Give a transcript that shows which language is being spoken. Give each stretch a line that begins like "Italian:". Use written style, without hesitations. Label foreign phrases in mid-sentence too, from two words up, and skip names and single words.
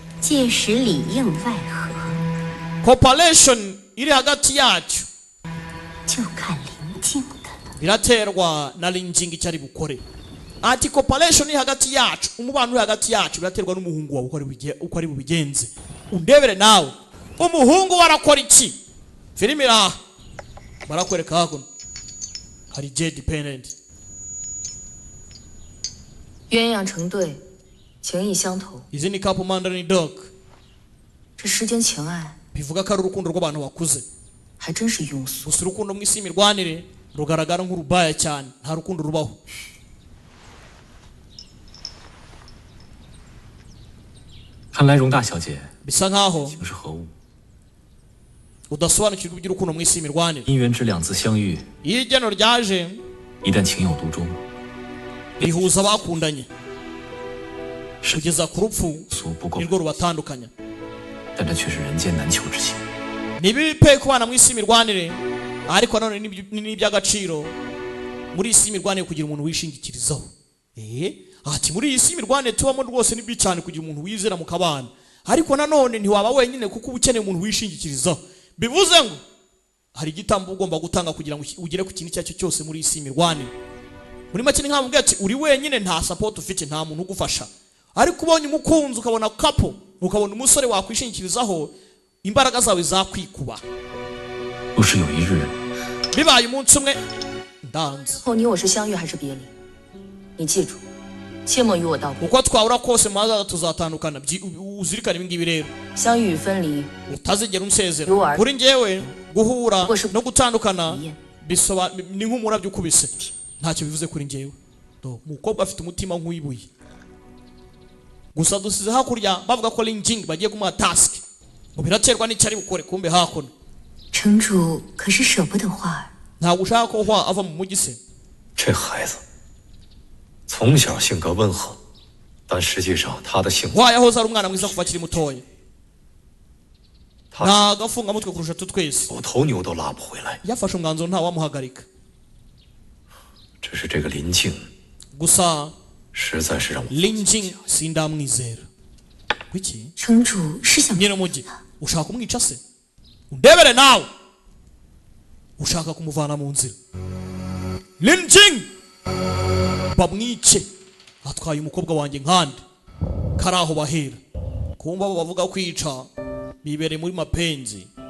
Kinyarwanda: Cooperation iri hagati yacu biraterwa na Linjing cyari bukore. Ati cooperation iri hagati yacu, umubano uri hagati yacu biraterwa n'umuhungu wawe uko ari bubigenze. Undebere nawe umuhungu warakora iki? Filimi iraha barakwereka hakuno hari J dependent.
Chinese: 鸳鸯成对，情意相投。
Kinyarwanda: Izi ni Kapu
English: Mandarin Dog.
Chinese: 这世间情爱
Kinyarwanda: bivuga ko ari urukundo rw'abantu bakuze.
Chinese: 还真是庸俗。
Kinyarwanda: Gusa urukundo mu isi imirwanire rugaragara nk'urubaya cyane, nta rukundo rubaho.
Chinese: 看来容大小姐
Kinyarwanda: bisa nkaho
Chinese: 情是何物？
Kinyarwanda: udasobanukirwa iby'urukundo mu isi imirwanire.
Chinese: 姻缘之两字相遇，
Kinyarwanda: iyo igeno ryaje
Chinese: 一旦情有独钟，
Kinyarwanda: rihuza abakundanye kugeza ku rupfu nirwo rubatandukanya.
Chinese: 但这却是人间难求之情。
Kinyarwanda: Nibipe kubana mu isi imirwanire, ariko nanone ni iby'agaciro muri isi imirwanire kugira umuntu wishingikirizaho. Ati muri isi imirwanire tubamo rwose ni cyane kugira umuntu wizera mu kabana, ariko nanone ntiwaba wenyine kuko uba ukeneye umuntu wishingikirizaho. Bivuze ngo hari igitambo ugomba gutanga kugira ngo ugere ku kintu cyacyo cyose muri isi imirwanire. Muri make nkamubwira ati uri wenyine nta support ufite, nta muntu ugufasha, ariko ubonye umukunzi ukabona couple, ukabona umusore wakwishingikirizaho, imbaraga zawe zakwikuba.
Chinese: 若是有一日
Kinyarwanda: bibaye umunsi umwe ndanze
Chinese: 后你我是相遇还是别离？你记住，切莫与我道别。
Kinyarwanda: uko twahura kose maze tuzatandukana. Uzirikane ibi ngibi rero.
Chinese: 相遇与分离
Kinyarwanda: utazigera unsezera. Kuri njyewe guhura no gutandukana ni nk'umurabyo ukubise, ntacyo bivuze kuri njyewe. Umukobwa afite umutima nk'uwibuye. Gusa dusize hakurya bavuga ko Linjing bagiye kumuha task, ngo biraterwa n'icyari bukore. Kumbe hakuno
Chinese: 城主可是舍不得花儿。
Kinyarwanda: ntabwo ushaka ko Hwa ava mu mujyi se?
Chinese: 这孩子从小性格温和，但实际上他的性子 Hwa
Kinyarwanda: yahoze ari umwana mwiza kuva akiri mutoya, nta gafungamutwe kurusha twese.
Chinese: 我头牛都拉不回来。
Kinyarwanda: yafashe umwanzuro nta wamuhagarika.
Chinese: 只是这个林静
Kinyarwanda: gusa
Chinese: 实在是让我
Kinyarwanda: Linjing sindamwizera. Kuki?
Chinese: 城主是想
Kinyarwanda: nyine umujyi ushaka kumwica se? Undebere nawe ushaka kumuvana mu nzira. Linjing bamwice, atwaye umukobwa wanjye nkande karaho bahera. Kumva abo bavuga kwica bibereye muri mapenzi.